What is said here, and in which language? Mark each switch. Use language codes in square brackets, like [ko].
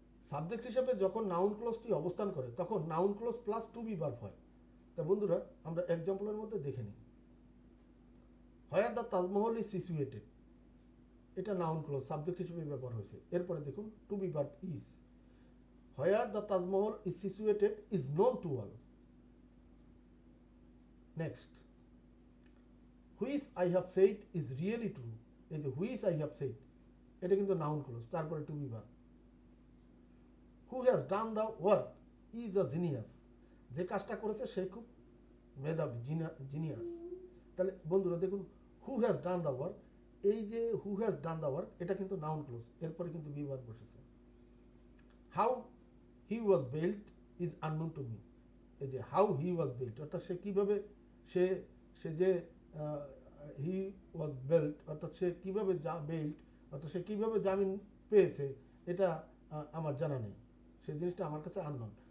[bn] Subject হিসেবে যখন noun ক্লোজটি অবস্থান করে তখন noun clause plus two be verb হয়। তা বন্ধুরা আমরা এক্সাম্পলের মধ্যে দেখে নিই। [en] where the Taj Mahal is situated, [bn] এটা নাউন ক্লোজ সাবজেক্ট হিসেবে ব্যবহার হয়েছে। এরপরে দেখুন two be verb is, [en] where the Taj Mahal is situated is known to all. Next, which I have said is really true. [bn] এই যে [en] which I have said [bn] এটা কিন্তু নাউন ক্লোজ, তারপরে two be verb. [en] who has done the work is a genius, [bn] যে কাজটা করেছে সে খুব মেধাবী, জিনিয়াস। তাহলে বন্ধুরা দেখুন [en] who has done the work, [bn] এই যে who has done the work এটা কিন্তু নাউন ক্লোজ, এরপরে কিন্তু বি ভার্ব বসেছে। [en] how he was built is unknown to me, [bn] এই যে [en] how he was built [bn] অর্থাৎ সে কিভাবে সে সে যে হি ওয়াজ বেল্ট অর্থাৎ সে কীভাবে বেল্ট অর্থাৎ সে কীভাবে জামিন পেয়েছে এটা আমার জানা নেই, সেই জিনিসটা আমার কাছে আননোন।